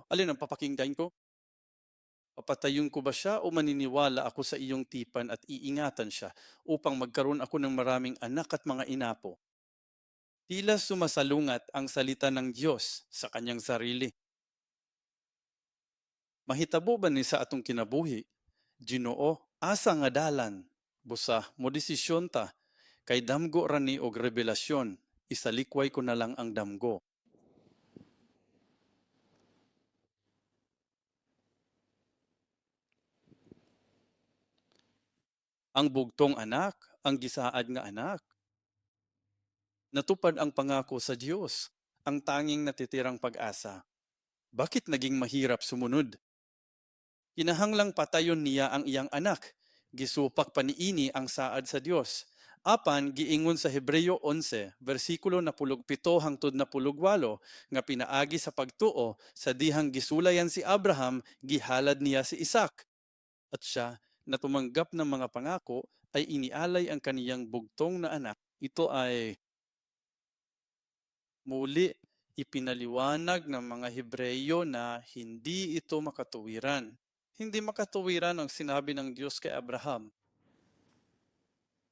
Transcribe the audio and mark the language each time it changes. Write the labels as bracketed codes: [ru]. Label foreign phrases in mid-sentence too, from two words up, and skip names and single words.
[tl] Alin ang papakinggan ko? Papatayin ko ba siya o maniniwala ako sa iyong tipan at iingatan siya upang magkaroon ako ng maraming anak at mga inapo? Tila sumasalungat ang salita ng Diyos sa kanyang sarili. [ceb] Mahitabo ba ni sa atong kinabuhi? Ginoo, asa nga dalan? Busa, mo desisyon ta, kay damgo rani og revelasyon, isalikway ko na lang ang damgo. Ang bugtong anak, ang gisaad nga anak. [tl] Natupad ang pangako sa Diyos, ang tanging natitirang pag-asa. Bakit naging mahirap sumunod? [ceb] Kinahanglang patayon niya ang iyang anak. Gisupak paniini ang saad sa Diyos. Apan giingon sa Hebreo 11, bersikulo na 17 hangtod na 18, nga pinaagi sa pagtuo sa dihang gisulayan si Abraham, gihalad niya si Isaac. [tl] At siya, na tumanggap ng mga pangako, ay inialay ang kaniyang bugtong na anak. Ito ay muli ipinaliwanag ng mga Hebreyo na hindi ito makatuwiran. Hindi makatuwiran ang sinabi ng Diyos kay Abraham.